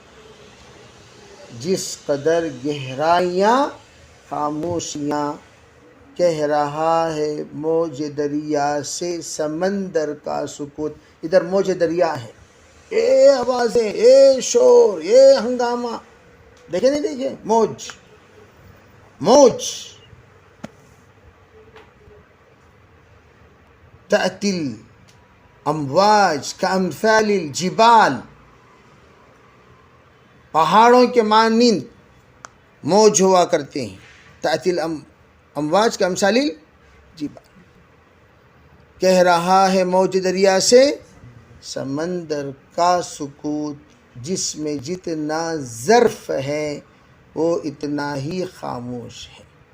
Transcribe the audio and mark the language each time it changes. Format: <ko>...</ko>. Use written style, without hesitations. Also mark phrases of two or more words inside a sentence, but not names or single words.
<ur>جس قدر گہرائیاں خاموشیاں، کہہ رہا ہے موج دریا سے سمندر کا سکوت۔ ادھر موج دریا ہے، اے آوازیں، اے شور، اے ہنگامہ، دیکھیں نہیں دیکھیں، موج موج۔</ur> <ar>تأتی الامواج کامثال الجبال،</ar> <ur>پہاڑوں کے مانند موج ہوا کرتے ہیں۔</ur> <ar>تأتی الامواج کامثال الجبال،</ar> <ur>کہہ رہا ہے موج دریا سے سمندر کا سکوت، جس میں جتنا ظرف ہے وہ اتنا ہی خاموش ہے۔</ur>